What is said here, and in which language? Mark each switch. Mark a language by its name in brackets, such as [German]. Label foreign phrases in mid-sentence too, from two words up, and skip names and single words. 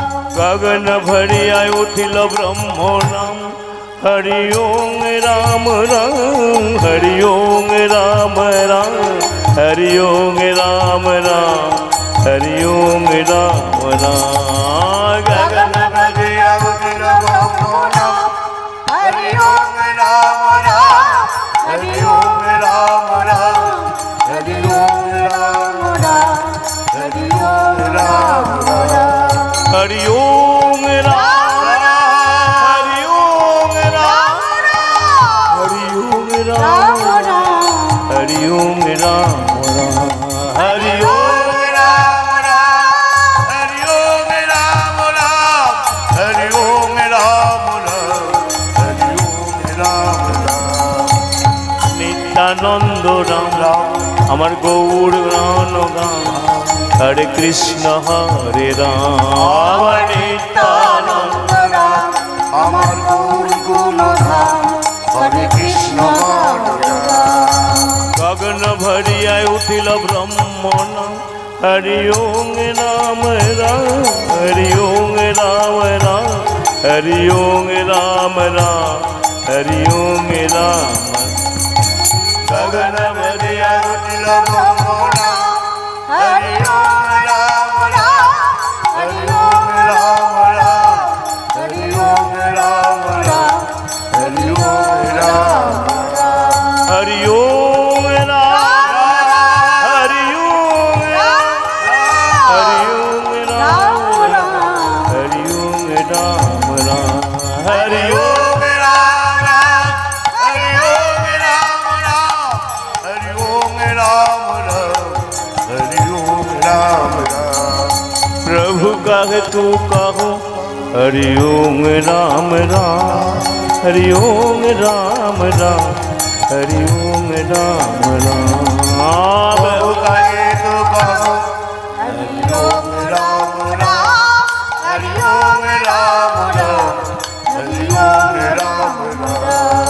[Bangla] গগন ভরিয়া উঠিল ব্রহ্ম নাম, হরি ওম রাম রাম, হরি ওম রাম রাম, হরি ওম রাম রাম, হরি ওম রাম রাম। গগন ভরিয়া উঠিল ব্রহ্ম নাম, হরি ওম রাম রাম, হরি ওম রাম রাম, হরি ওম রাম রাম, হরি ওম রাম রাম। হরি ওম রাম রাম, হরি ওম রাম, হরি ওম রাম, হরি ওম রাম রাম, হরি ওম রাম রাম, হরি ওম রাম রাম, হরি ওম রাম রাম, হরি ওম রাম রাম। নিত্যানন্দ রাম রাম আমার গৌর গান, হরে কৃষ্ণ হরে রাম, নিত্যানন্দ রাম আমার গৌর গুণধাম, হরে কৃষ্ণ হরে রাম। গগন ভরিয়ায় উঠিল ব্রহ্ম নাম, হরি ওম রাম রাম, হরি ওম রাম রাম, হরি ওম রাম রাম, হরি ওম রাম। গগন ভরিয়ায় উঠিল ব্রহ্ম নাম, হরি ওম রাম রাম, হরি ওম রাম রাম, হরি ওম রাম রাম, হরি ওম রাম রাম। হরি ওম রাম, হরি ওম রাম, হরি ওম রাম, হরি ওম রাম রাম, হরি ওম রাম রাম, হরি ওম রাম রাম, হরি ওম রাম রাম, हरि ओम राम राम। [Hindi] प्रभु कहे तू कहो हरि ओम राम राम, हरि ओम राम राम, हरि ओम राम राम। प्रभु कहे तू कहो हरि ओम राम राम, हरि ओम राम राम, हरि ओम राम राम,